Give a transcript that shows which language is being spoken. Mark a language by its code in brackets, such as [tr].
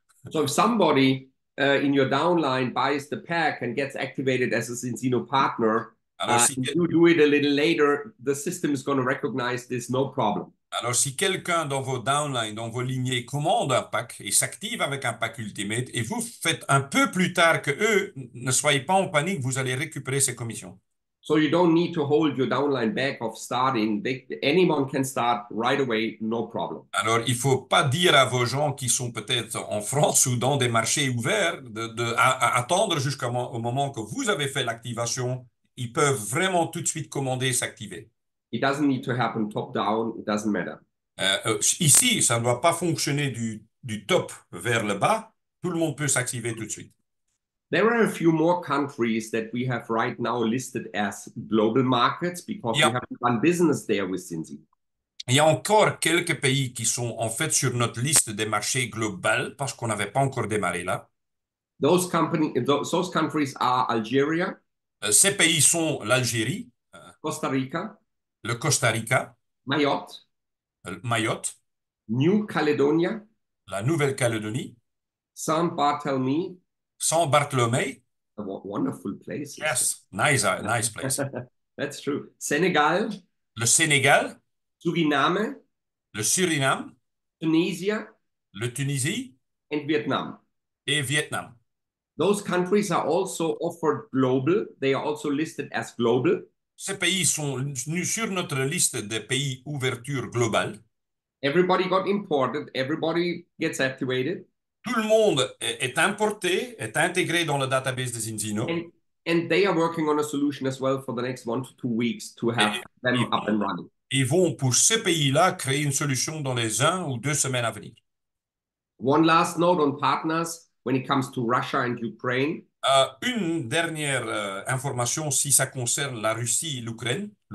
[en] So if somebody in your downline buys the pack and gets activated as a Zinzino partner, [fr] Alors, [en] and you do it a little later, the system is going to recognize this, no problem. [fr] Alors, si quelqu'un dans vos downlines, dans vos lignées, commande un pack et s'active avec un pack Ultimate et vous faites un peu plus tard que eux, ne soyez pas en panique, vous allez récupérer ces commissions. [en] So you don't need to hold your downline back of starting. Anyone can start right away, no problem. [fr] Alors, il faut pas dire à vos gens qui sont peut-être en France ou dans des marchés ouverts attendre jusqu'au moment que vous avez fait l'activation. Ils peuvent vraiment tout de suite commander et s'activer. [en] It doesn't need to happen top down. It doesn't matter. [fr] Ici, ça ne doit pas fonctionner du top vers le bas. Tout le monde peut s'activer tout de suite. [en] There are a few more countries that we have right now listed as global markets because we haven't done business there with Zinzino. [fr] Il y a encore quelques pays qui sont en fait sur notre liste des marchés globaux parce qu'on n'avait pas encore démarré là. [en] Those countries are Algeria, [fr] Ces pays sont l'Algérie, [en] Costa Rica, [fr] le Costa Rica, [en] Mayotte, [fr] Mayotte, [en] New Caledonia, [fr] la Nouvelle-Calédonie, [en] Saint Barthélemy. [fr] Saint Barthélemy. [en] A wonderful place. Yes, nice place. That's true. Senegal, [fr] Le Sénégal, [en] Suriname, [fr] le Suriname, [en] Tunisia, [fr] le Tunisie [en] and Vietnam. [fr] et Vietnam. [en] Those countries are also offered global. They are also listed as global. [fr] Ces pays sont sur notre liste des pays ouverture globale. [en] Everybody got imported. Everybody gets activated. [fr] Tout le monde est importé, est intégré dans le database de Zinzino. [en] And they are working on a solution as well for the next 1 to 2 weeks to have them up and running. [fr] Ils vont pour ces pays-là créer une solution dans les 1 ou 2 semaines à venir. [en] One last note on partners when it comes to Russia and Ukraine. [fr] Une dernière information si ça concerne la Russie et l'Ukraine.